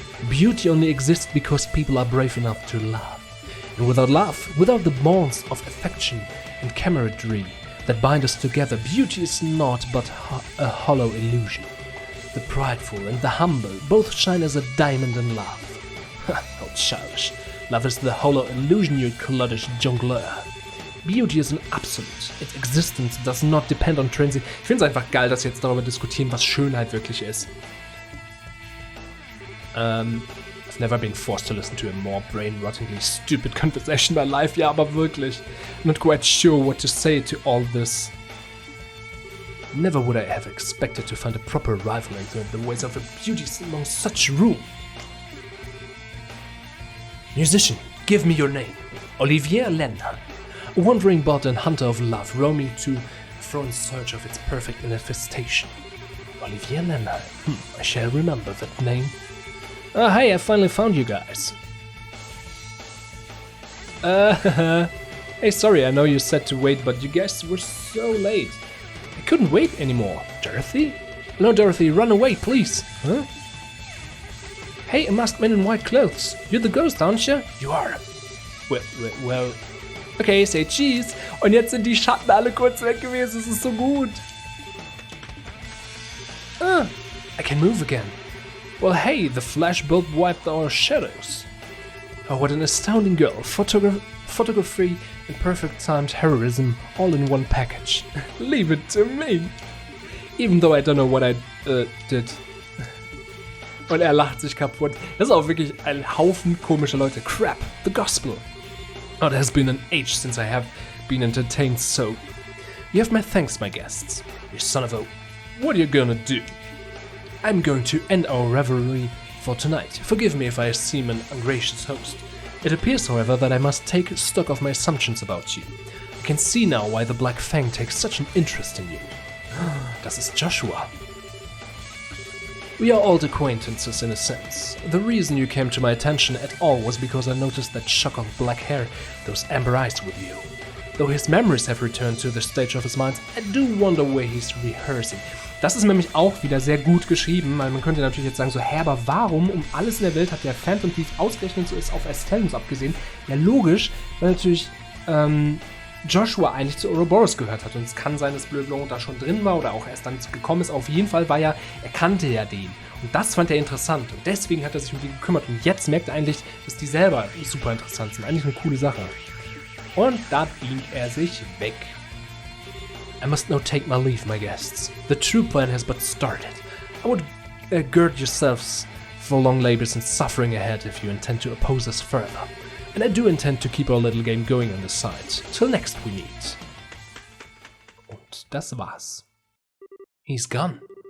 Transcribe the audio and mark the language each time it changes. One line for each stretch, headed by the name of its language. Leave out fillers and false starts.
English: Beauty only exists because people are brave enough to love. And without love, without the bonds of affection and camaraderie that bind us together, beauty is naught but a hollow illusion. The prideful and the humble both shine as a diamond in love. How childish. Love is the hollow illusion, you kluddish jongleur. Beauty is an absolute. Its existence does not depend on transient.
German: Ich finde es einfach geil, dass wir jetzt darüber diskutieren, was Schönheit wirklich ist.
English: I've never been forced to listen to a more brain-rottingly stupid conversation in my life.
German: Ja, aber wirklich.
English: I'm not quite sure what to say to all this. Never would I have expected to find a proper rival in the ways of a beauty among such room. Musician, give me your name. Olivier Lenna. A wandering bard and hunter of love, roaming to and fro in search of its perfect manifestation. Olivier Lenna. I shall remember that name. Hey, I finally found you guys. Hey, sorry, I know you said to wait, but you guys were so late. I couldn't wait anymore. Dorothy? No, Dorothy, run away, please. Huh? Hey, a masked man in white clothes. You're the ghost, aren't you? You are. Well. Okay, say cheese.
German: Und jetzt sind die Schatten alle kurz weg gewesen. Es ist so gut.
English: I can move again. Well, hey, the flash bulb wiped our shadows. Oh, what an astounding girl. Photography and perfect timed heroism all in one package. Leave it to me. Even though I don't know what I did.
German: Und lacht sich kaputt. Das ist auch wirklich ein Haufen komischer Leute.
English: Crap, the gospel. Oh, it has been an age since I have been entertained so. You have my thanks, my guests. You son of a... What are you gonna do? I'm going to end our revelry for tonight. Forgive me if I seem an ungracious host. It appears, however, that I must take stock of my assumptions about you. I can see now why the Black Fang takes such an interest in you.
German: Das ist Joshua.
English: We are old acquaintances in a sense. The reason you came to my attention at all was because I noticed that shock of black hair, those amber eyes with you. Though his memories have returned to the stage of his mind, I do wonder where he's rehearsing.
German: Das ist nämlich auch wieder sehr gut geschrieben, weil man könnte natürlich jetzt sagen so, hä, aber warum um alles in der Welt hat der Phantom Thief ausgerechnet so ist auf Estellens abgesehen? Ja, logisch, weil natürlich Joshua eigentlich zu Ouroboros gehört hat und es kann sein, dass Bleu Blanc da schon drin war oder auch erst dann gekommen ist. Auf jeden Fall war er kannte ja den und das fand er interessant und deswegen hat er sich um die gekümmert und jetzt merkt er eigentlich, dass die selber super interessant sind. Eigentlich eine coole Sache. Und da beamt er sich weg.
English: I must now take my leave, my guests. The true plan has but started. I would gird yourselves for long labors and suffering ahead if you intend to oppose us further. And I do intend to keep our little game going on the side. Till next we meet.
German: Und das war's.
English: He's gone.